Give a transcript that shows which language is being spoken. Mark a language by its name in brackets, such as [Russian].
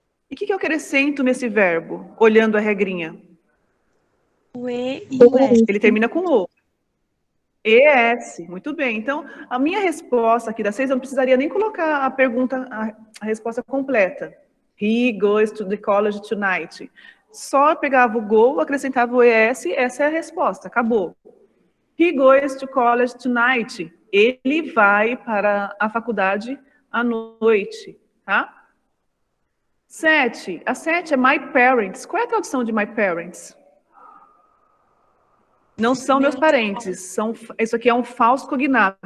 [Portuguese] E o que eu acrescento nesse verbo, olhando a regrinha? O E e o S. Ele termina com O. ES, muito bem. Então, a minha resposta aqui da 6, eu não precisaria nem colocar a pergunta, a resposta completa. [English] He goes to the college tonight. [Portuguese] Só pegava o go, acrescentava o ES, essa é a resposta, acabou. [English] He goes to college tonight. [Portuguese] Ele vai para a faculdade à noite, tá? 7. A 7 é my parents. Qual é a tradução de my parents? Não são meus parentes. Isso aqui é um falso cognato.